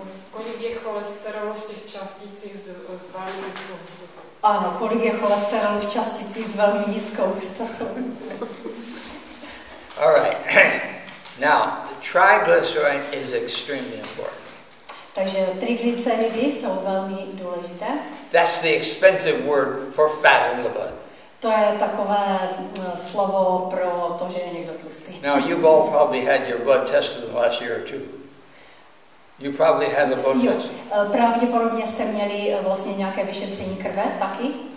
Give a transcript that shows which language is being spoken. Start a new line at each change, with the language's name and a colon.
Czech: kolik je cholesterolu v těch částicích s velmi nízkou hustotou. Ano, kolik je cholesterolu v částicích s velmi nízkou hustotou.
English: All right. Now, triglyceride is extremely important.
Czech: Takže triglyceridy jsou velmi důležité.
English: That's the expensive word for fat in the blood.
Czech: To je takové slovo pro to, že je někdo tlustý.
English: Now, you've all probably had your blood tested in the last year or two. You probably had a blood test.
Czech: Pravděpodobně jste měli vlastně nějaké vyšetření krve taky.